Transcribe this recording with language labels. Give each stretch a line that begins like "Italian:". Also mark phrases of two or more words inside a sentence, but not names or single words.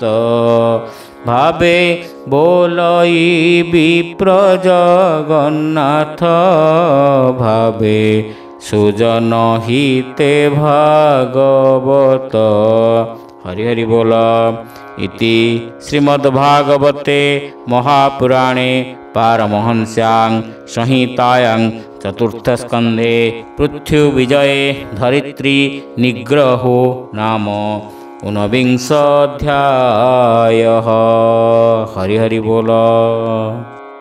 Odia: ଭାବେ ବୋଲଇ ବିପ୍ର ଜଗନ୍ନାଥ, ଭାବେ ସୁଜନ ହିତେ ଭାଗବତ। ହରି ହରି ବୋଲ।
Sanskrit: ଇତି ଶ୍ରୀମଦ୍ଭାଗବତେ ମହାପୁରାଣେ ପାରମହଂସ୍ୟାଂ संहितायां चतुर्थस्कन्धे पृथ्वीविजये धरित्री निग्रहो नाम ऊनविंशोऽध्यायः।
Odia: ହରି ହରି ବୋଲ।